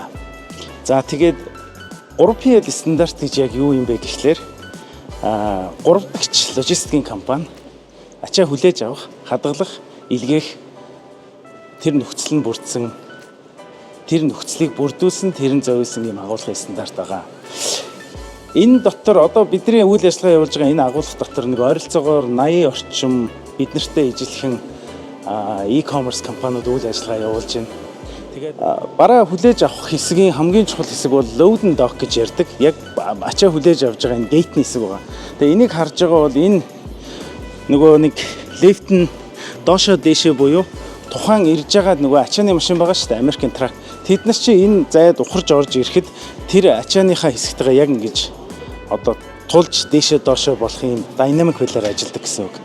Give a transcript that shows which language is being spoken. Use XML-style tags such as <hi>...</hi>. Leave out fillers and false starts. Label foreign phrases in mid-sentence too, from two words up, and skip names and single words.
<mn>За тэгээд 3PL стандарт гэж яг юу юм бэ гэхлээр 3 дахь логистикийн компани ачаа хүлээж авах, хадгалах, илгээх тэр нөхцөл нь бүрдсэн, тэр нөхцөлийг бүрдүүлсэн, тэрэн зовиулсан юм агуулгын стандарт байгаа. Энэ дотор одоо бидний үйл ажиллагаа явуулж байгаа энэ агуулга дотор нэг ойролцоогоор 80 орчим бид нартай ижилхэн e-commerce компаниуд үйл ажиллагаа явуулж байна. Тэгээд бараа хүлээж авах хэсгийн хамгийн чухал хэсэг бол</mn> <en>load and dock</en> <mn>гэж ярьдаг. Яг ачаа хүлээж авж байгаа энэ гейтний хэсэг байгаа. Тэгээ энийг харж байгаа бол энэ нөгөө нэг лифт нь доошоо дээшээ буюу тухайн ирж байгаа нөгөө ачааны машин байгаа шүү дээ, Америкийн трак. Тэд нар чи энэ зайд ухарж орж ирэхэд тэр ачааныхаа хэсэгтэйгээ яг ингэж одоо тулж дээшээ доошоо болох юм динамик байлаар ажилладаг гэсэн үг.</mn>